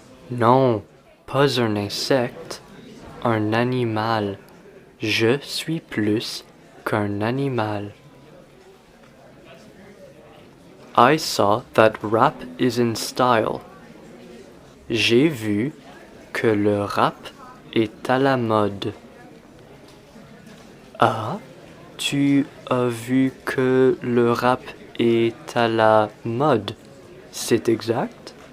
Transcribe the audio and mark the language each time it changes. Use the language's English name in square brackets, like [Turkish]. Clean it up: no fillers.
[French] Non, pas un insecte, un animal. Je suis plus qu'un animal. [English] I saw that rap is in style. [French] J'ai vu que le rap est à la mode. Ah, tu as vu que le rap est à la mode. C'est exact?